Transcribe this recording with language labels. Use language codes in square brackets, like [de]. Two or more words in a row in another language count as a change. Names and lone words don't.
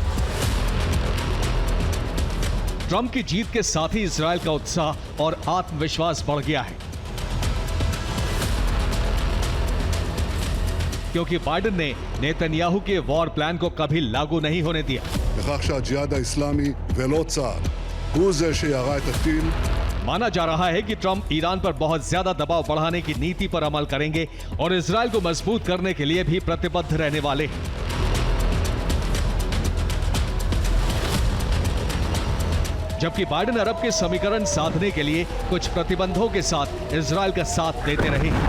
[hi] ट्रंप की जीत के साथ ही इजरायल का उत्साह और आत्मविश्वास बढ़ गया है, क्योंकि बाइडेन ने नेतन्याहू के [en] war plan [hi] को कभी लागू नहीं होने दिया। [he] לכך שהג'יהאד האסלאמי ולא צה"ל הוא זה שירה את הטיל. [hi] माना जा रहा है कि ट्रंप ईरान पर बहुत ज्यादा दबाव बढ़ाने की नीति पर अमल करेंगे और इजरायल को मजबूत करने के लिए भी प्रतिबद्ध रहने वाले हैं। जबकि बाइडेन अरब के समीकरण साधने के लिए कुछ प्रतिबंधों के साथ इजरायल का साथ देते रहे।